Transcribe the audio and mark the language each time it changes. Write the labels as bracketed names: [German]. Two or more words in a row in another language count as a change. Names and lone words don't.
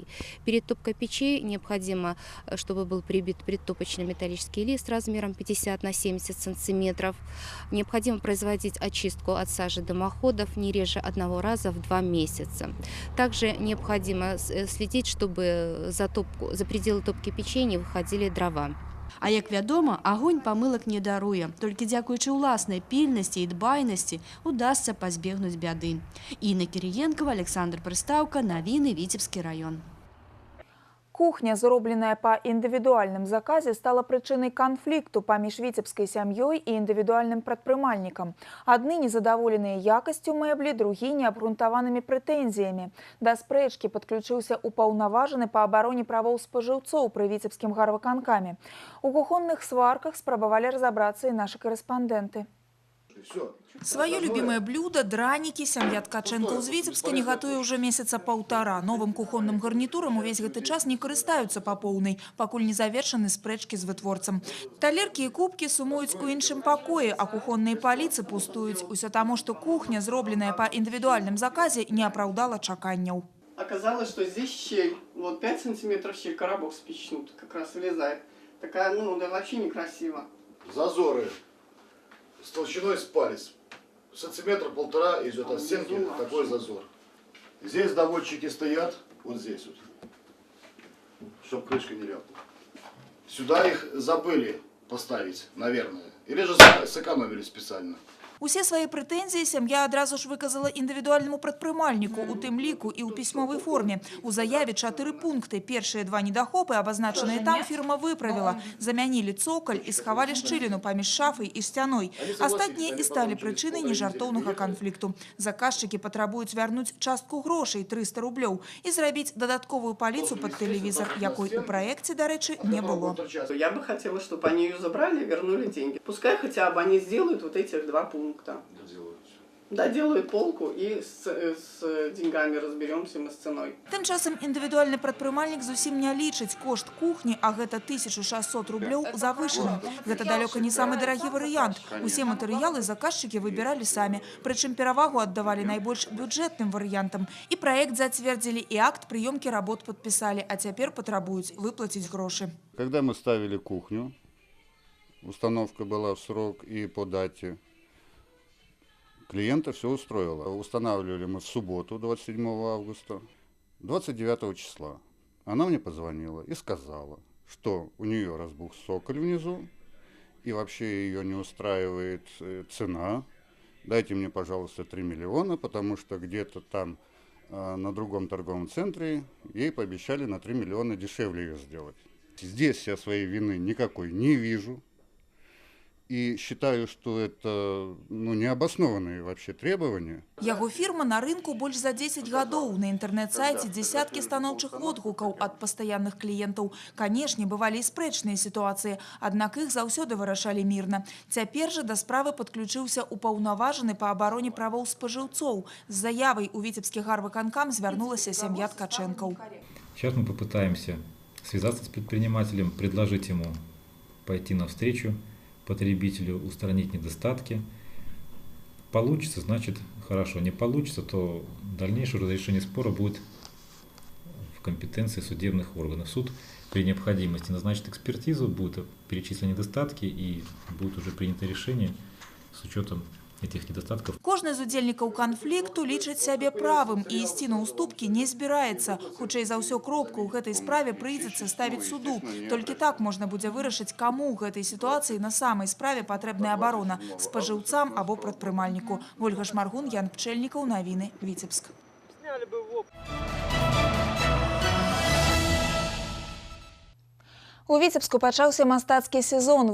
[Russian] Перед топкой печей необходимо, чтобы был прибит предтопочный металлический лист размером 50 на 70 сантиметров. Необходимо производить очистку от сажи дымоходов не реже 1 раза в 2 месяца. Также необходимо следить, чтобы за пределы топки печей не выходили дрова. [Belarusian] А як вядома, агонь памылак не даруе. Толькі дзякуючы ўласнай пільнасці і дбайнасці удасца пазбегнуць бяды. Інна Кіріенкова, Александр Прыстаўка, навіны, Віцебскі раён. Кухня, зробленая по індывідуальным заказе, стала прычынай канфлікту паміж віцебскай сям'ёй і індывідуальным прадпрымальнікам. Адны незадаволеныя якасцю мэблі, другі неабгрунтаванымі прэтэнзіямі. Да спрэчкі падключыўся упаўнаважаны па абароне правоў спажыўцоў пры віцебскім гарвыканкаме. У кухонных сварках спрабавалі разабрацца і нашы корэспандэнты. [Russian] Свое любимое блюдо, драники, семья Ткаченко из Витебска не готове уже месяца 1,5. [Belarusian] Новым кухонным гарнитурам увесь гэты час не карыстаюцца па поўнай, пакуль не завершаны спрэчкі з вытворцам. Талеркі і кубкі сумуюць у іншым пакоі, а кухонныя паліцы пустуюць. Усё таму, што кухня, зробленая по индивидуальным заказе, не апраўдала чаканняў. [Russian] Оказалось, что здесь щель, вот 5 сантиметров щель, коробок спичнут, как раз влезает. Такая, ну, да вообще некрасиво. Зазоры с толщиной с палец. Сантиметр 1,5 идет от стенки, такой зазор. Здесь доводчики стоят, вот здесь вот, чтобы крышка не ляпала. Сюда их забыли поставить, наверное. Или же сэкономили специально. [Belarusian] Усе свае прэтэнзіі сям'я адразу ж выказала індывідуальнаму прадпрымальніку, у тым ліку і ў пісьмовай форме. У заяве 4 пункты. Першыя 2 недахопы, абазначаныя там, фірма выправіла. Замянілі цокаль і схавалі шчыліну паміж шафай і сцяной. Астатнія і сталі прычынай нежартоўнага канфлікту. Заказчыкі патрабуюць вярнуць частку грошай 300 рублёў і зрабіць дадатковую паліцу пад тэлевізор, якой у праекце, дарэчы, не было. [Russian] Я бы хотела, чтобы они ее забрали и вернули деньги. Пускай хотя бы они сделают вот этих 2 пункта. Доделают полку и с деньгами разберемся мы с ценой. [Belarusian] Тым часам індывідуальны прадпрымальнік зусім не лічыць кошт кухні, а гэта 1600 рублёў завышаны. Гэта далёка не самы дарагі варыянт. Усе матэрыялы заказчыкі выбіралі самі, прычым перавагу аддавалі найбольш бюджэтным варыянтам. І праект зацвердзілі, і акт прыёмкі работ падпісалі, а цяпер патрабуюць выплаціць грошы. [Russian] Когда мы ставили кухню, установка была в срок и по дате. Клиента все устроило. Устанавливали мы в субботу, 27 августа, 29 числа. Она мне позвонила и сказала, что у нее разбух соколь внизу, и вообще ее не устраивает цена. Дайте мне, пожалуйста, 3 миллиона, потому что где-то там на другом торговом центре ей пообещали на 3 миллиона дешевле ее сделать. Здесь я своей вины никакой не вижу. И считаю, что это необоснованные вообще требования. [Belarusian] Яго фірма на рынку больш за 10 гадоў. На інтэрнэт-сайце дзесяткі станоўчых водгукаў ад пастаянных кліентаў. Канешне, бывалі і спрэчныя сітуацыі, аднак іх заўсёды вырашалі мірна. Цяпер жа да справы падключыўся упаўнаважаны па абароне правоў спажыўцоў. З заявай у Віцебскі гарвыканкам звярнулася сям'я Ткачэнкаў. [Russian] Сейчас мы попытаемся связаться с предпринимателем, предложить ему пойти навстречу потребителю, устранить недостатки. Получится, значит хорошо. Не получится, то дальнейшее разрешение спора будет в компетенции судебных органов. Суд при необходимости назначит экспертизу, будут перечислены недостатки и будет уже принято решение с учетом этих недостатков. [Belarusian] Кожны з удзельнікаў канфлікту лічыць сябе правым і ісці на ўступкі не збіраецца. Хутчэй за ўсё кропку ў гэтай справе прыйдзецца ставіць суду. Толькі так можна будзе вырашыць, каму ў гэтай сітуацыі на самай справе патрэбная абарона – спажыўцам або прадпрымальніку. Вольга Шмаргун, Ян Пчэльнікаў, навіны, Віцебск. У Віцебску пачаўся мастацкі сезон.